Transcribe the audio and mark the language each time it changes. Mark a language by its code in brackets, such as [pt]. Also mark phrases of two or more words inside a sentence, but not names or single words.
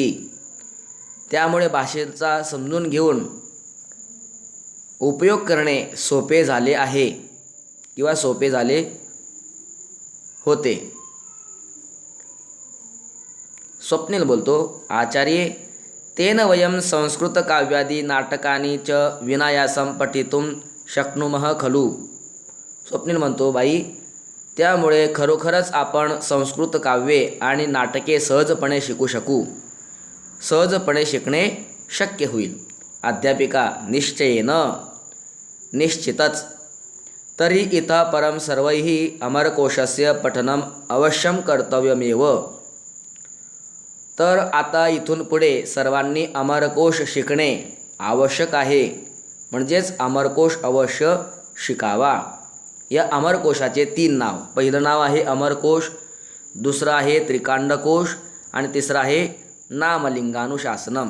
[mr] त्यामुळे भाषेचा समजून घेऊन उपयोग करणे सोपे झाले आहे किंवा सोपे झाले होते. स्वप्नील बोलतो, [sa] आचार्ये तेन वयं संस्कृतकाव्यादि नाटकानि च विनायासं पठितुं शक्नुमः खलु. [mr] स्वप्नील म्हणतो, बाई त्यामुळे खरोखरच आपण संस्कृत काव्ये आणि नाटके सहजपणे शिकू शकू. सहजपणे शिकणे शक्य होईल. [sa] अध्यापिका निश्चयेन, निश्चितच. तर्हि इतः परं सर्वैः अमरकोशस्य पठनम् अवश्यं कर्तव्यमेव. [mr] तर आता इथून पुढे सर्वांनी अमरकोश शिकणे आवश्यक आहे. म्हणजेच अमरकोश अवश्य शिकावा. या अमरकोशाचे 3 नाव. पहिलं नाव आहे अमरकोश, दुसरं आहे त्रिकांडकोश आणि तिसरं आहे नामलिंगानुशासनम.